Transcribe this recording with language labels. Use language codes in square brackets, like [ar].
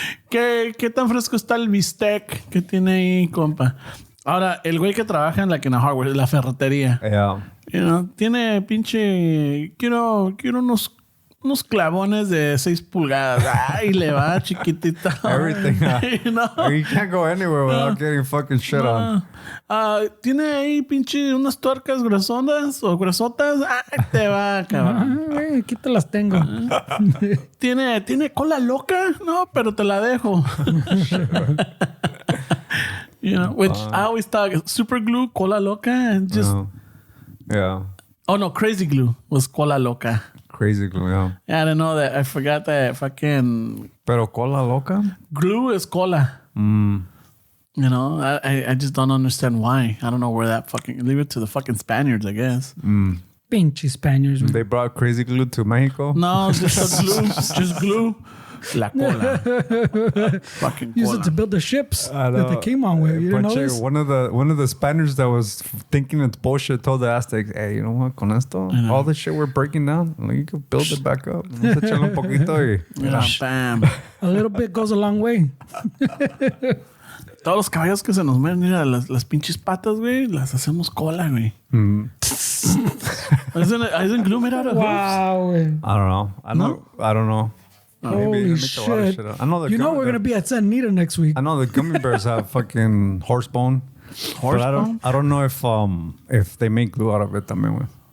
[es] ¿Qué tan fresco está el bistec que tiene ahí, compa? Ahora, el güey que trabaja en la hardware, la ferretería. [en] Yeah. You know, [es] tiene pinche... Quiero unos clavones de 6 pulgadas. Ay, le va chiquitito. [en] Everything. You know? You can't go anywhere without getting fucking shit on. [es] Tiene ahí pinche unas tuercas gruesonas o gruesotas. Ay, te va, cabrón. Aquí te las tengo. ¿Tiene cola loca? No, pero te la dejo. [en] You know, which I always thought super glue, [es] cola loca, [en] and just... Yeah. Oh, no, crazy glue was [es] cola loca. [en] Crazy glue, yeah. Yeah, I didn't know that. I forgot that fucking... [es] Pero cola loca? [en] Glue is cola. You know, I just don't understand why. I don't know where that fucking... Leave it to the fucking Spaniards, I guess. Pinche Spaniards. They brought crazy glue to Mexico? No, just glue. Just glue. [es] La cola. [en] Fucking cola. Use it to build the ships that they came on with. You didn't know this? One of the Spaniards that was thinking it's bullshit told the Aztecs, hey, you know what? [es] Con esto, [en] all the shit we're breaking down, like, you can build it back up. [es] Vamos a echarle un poquito y... Bam. [en] A little bit goes a long way. [es] Todos los caballos que se nos mueren, mira, las pinches patas, güey, las hacemos cola, güey. [en] Isn't glue made out of hooves? [es] Wow, güey. [en] I don't know. Holy shit. I know we're going to be at San Anita next week. I know the gummy bears have fucking horse bone. I don't know if they make glue out of it [es] también, [en] güey.